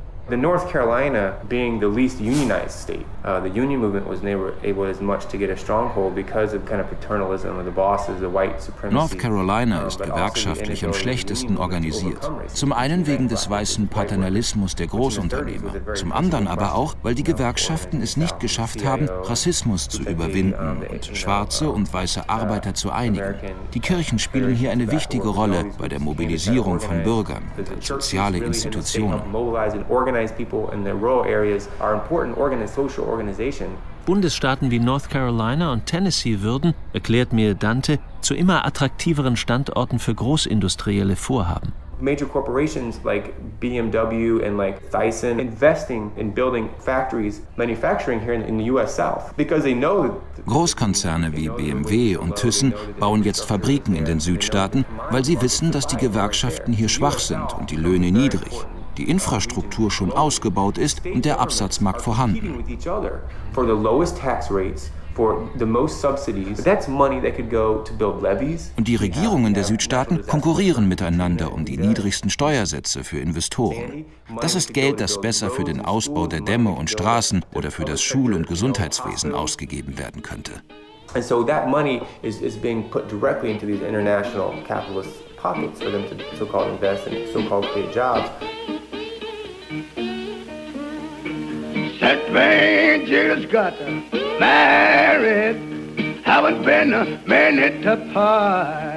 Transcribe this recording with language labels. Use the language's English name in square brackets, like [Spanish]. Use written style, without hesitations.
[English] The North Carolina, being the least unionized state, the union movement was never able as much to get a stronghold because of kind of paternalism of the bosses, the white supremacy. [German] North Carolina ist gewerkschaftlich am schlechtesten organisiert. Zum einen wegen des weißen Paternalismus der Großunternehmer, zum anderen aber auch, weil die Gewerkschaften es nicht geschafft haben, Rassismus zu überwinden und schwarze und weiße Arbeiter zu einigen. Die Kirchen spielen hier eine wichtige Rolle bei der Mobilisierung von Bürgern, soziale Institutionen. Bundesstaaten wie North Carolina und Tennessee würden, erklärt mir Dante, zu immer attraktiveren Standorten für großindustrielle Vorhaben. [English] Major corporations like BMW and like Thyssen investing in building factories manufacturing here in the US South because they know [German] Großkonzerne wie BMW und Thyssen bauen jetzt Fabriken in den Südstaaten, weil sie wissen, dass die Gewerkschaften hier schwach sind und die Löhne niedrig. Die Infrastruktur schon ausgebaut ist und der Absatzmarkt vorhanden. [English] For the lowest tax rates, for the most subsidies, that's money that could go to build levees. [German] Und die Regierungen der Südstaaten konkurrieren miteinander um die niedrigsten Steuersätze für Investoren. Das ist Geld, das besser für den Ausbau der Dämme und Straßen oder für das Schul- und Gesundheitswesen ausgegeben werden könnte. [English] And so that money is being put directly into these international capitalist pockets for them to so-called invest and so-called create jobs. That man just got married, haven't been a minute apart.